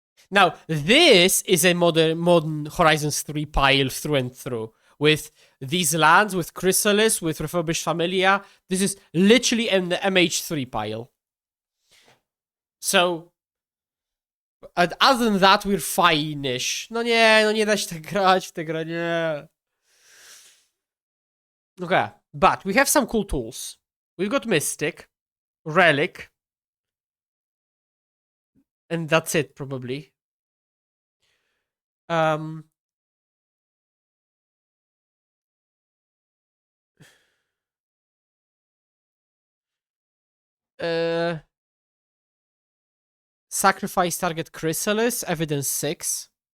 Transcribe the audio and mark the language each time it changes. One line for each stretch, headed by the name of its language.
English: Now, this is a modern Horizons 3 pile through and through. With these lands, with Chrysalis, with Refurbished Familia. This is literally an MH3 pile. So, other than that, we're fine-ish.
Polish: No nie da się tak grać w tę grę, nie.
English: Okay, but we have some cool tools. We've got Mystic, Relic, and that's it, probably. Um, uh, Sacrifice target Chrysalis, Evidence 6.